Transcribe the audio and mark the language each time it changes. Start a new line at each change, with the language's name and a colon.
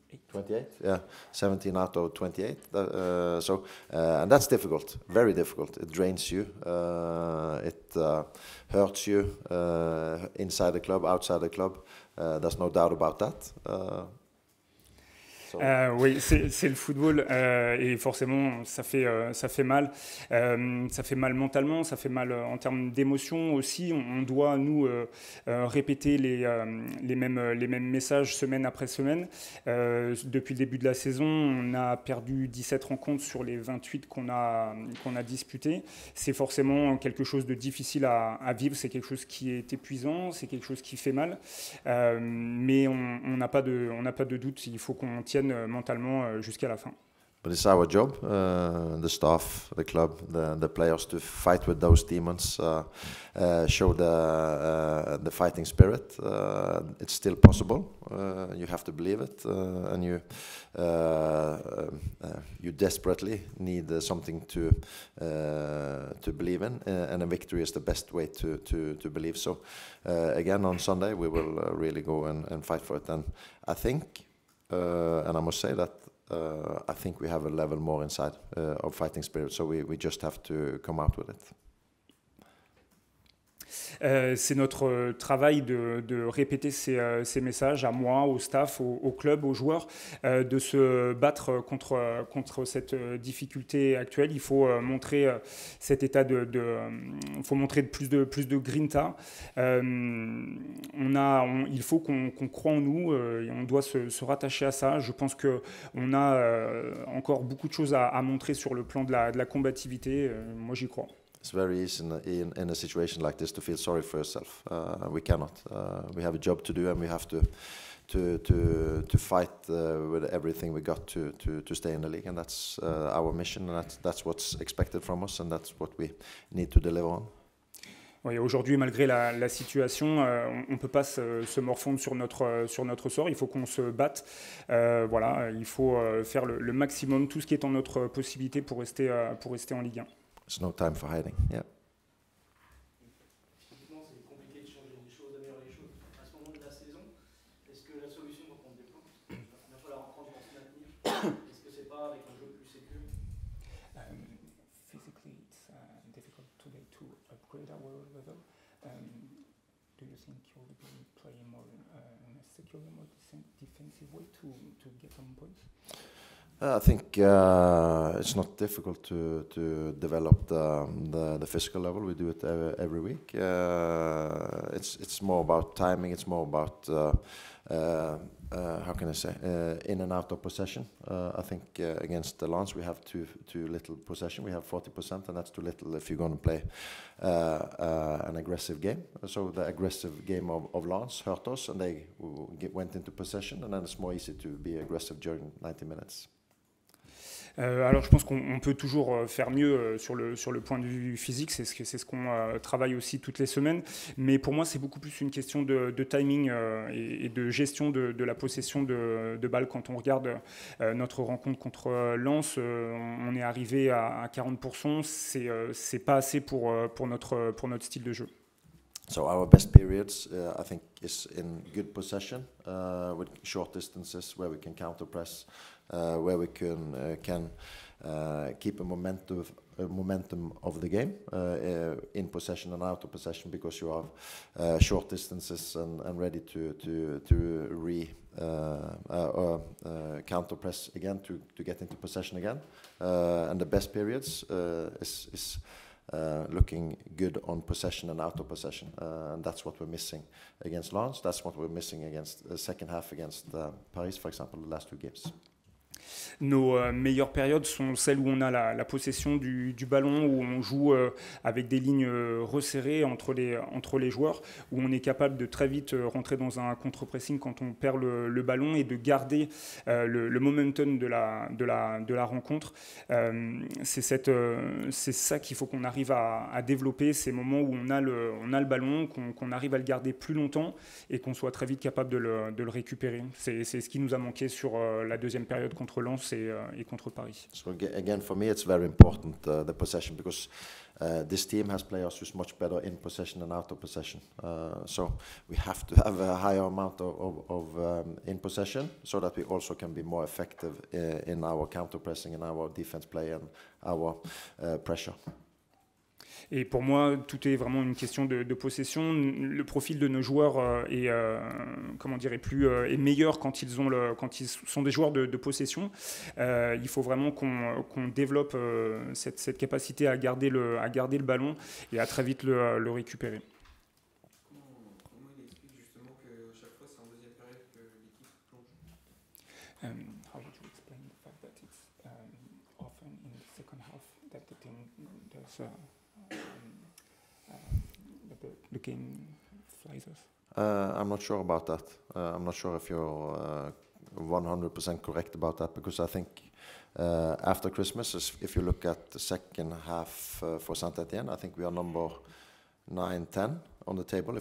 English: 28, yeah, 17 out of 28. And that's difficult, very difficult. It drains you, it hurts you inside the club, outside the club. There's no doubt about that.
French: Oui, c'est le football et forcément ça fait mal. Ça fait mal mentalement, ça fait mal en termes d'émotion aussi. On doit nous répéter les mêmes messages semaine après semaine. Depuis le début de la saison, on a perdu 17 rencontres sur les 28 qu'on a disputées. C'est forcément quelque chose de difficile à vivre, c'est quelque chose qui est épuisant, c'est quelque chose qui fait mal. Mais on n'a pas de doute, il faut qu'on tienne mentalement jusqu'à la fin.
English: But it's our job, the staff, the club, the players, to fight with those demons, show the fighting spirit. It's still possible. You have to believe it, and you desperately need something to believe in, and a victory is the best way to believe. So again on Sunday we will really go and fight for it, and I think, and I must say that I think we have a level more inside of fighting spirit, so we just have to come out with it.
French: C'est notre travail de répéter ces messages à moi, au staff, au club, aux joueurs, de se battre contre cette difficulté actuelle. Il faut montrer cet état il faut montrer plus de grinta. Il faut qu'on croit en nous et on doit se rattacher à ça. Je pense qu'on a encore beaucoup de choses à montrer sur le plan de la combativité. Moi, j'y crois.
English: It's very easy in a situation like this to feel sorry for yourself. We cannot. We have a job to do, and we have to fight with everything we got to stay in the league, and that's our mission, and that's what's expected from us, and that's what we need to deliver on.
French: Oui, aujourd'hui, malgré la situation, on ne peut pas se morfondre sur notre sort. Il faut qu'on se batte. Voilà, il faut faire le maximum, tout ce qui est en notre possibilité pour rester en Ligue 1.
English: There's no time for hiding. Yeah.
French: Effectivement, c'est compliqué de changer les choses, d'améliorer les choses. À ce moment de la saison, est-ce que la solution quand on déploie, la première fois la rencontre pour se maintenir, est-ce que c'est pas avec un jeu plus sécure?
English: Physically, it's difficult today to upgrade our level. Do you think you will be playing more in a secure, more defensive way to get some points? I think it's not difficult to develop the physical level. We do it every week. It's more about timing. It's more about how can I say in and out of possession. I think against the Lens we have too little possession. We have 40%, and that's too little if you're going to play an aggressive game. So the aggressive game of Lens hurt us, and they went into possession, and then it's more easy to be aggressive during 90 minutes.
French: Alors je pense qu'on peut toujours faire mieux sur le point de vue physique, c'est ce qu'on travaille aussi toutes les semaines, mais pour moi c'est beaucoup plus une question de timing et de gestion de la possession de balles. Quand on regarde notre rencontre contre Lens, on est arrivé à 40%, c'est pas assez pour notre style de jeu.
English: So our best periods, I think, is in good possession with short distances where we can counter press, where we can keep a momentum of the game in possession and out of possession, because you have short distances and ready to counter press again to get into possession again. And the best periods is looking good on possession and out of possession, and that's what we're missing against Lens. That's what we're missing against the second half against Paris, for example, the last two games.
French: Nos meilleures périodes sont celles où on a la possession du ballon, où on joue avec des lignes resserrées entre les joueurs, où on est capable de très vite rentrer dans un contre-pressing quand on perd le ballon et de garder le momentum de la rencontre. C'est ça qu'il faut qu'on arrive à développer, ces moments où on a le ballon, qu'on arrive à le garder plus longtemps et qu'on soit très vite capable de le récupérer. C'est ce qui nous a manqué sur la deuxième période contre Lens et contre Paris.
English: So again, for me, it's very important the possession, because this team has players who's much better in possession than out of possession. So we have to have a higher amount of in possession, so that we also can be more effective in our counter pressing and our defense play and our pressure.
French: Et pour moi, tout est vraiment une question de possession. Le profil de nos joueurs est meilleur quand ils sont des joueurs de possession. Il faut vraiment qu'on développe cette capacité à garder le ballon et à très vite le récupérer. Comment il explique justement que chaque fois c'est en deuxième période que l'équipe plonge?
English: How would you explain the fact that it's often in the second half that the team does the game flies us? I'm not sure about that. I'm not sure if you're 100% correct about that, because I think after Christmas, if you look at the second half for Saint-Étienne, I think we are number 9, 10 on the table.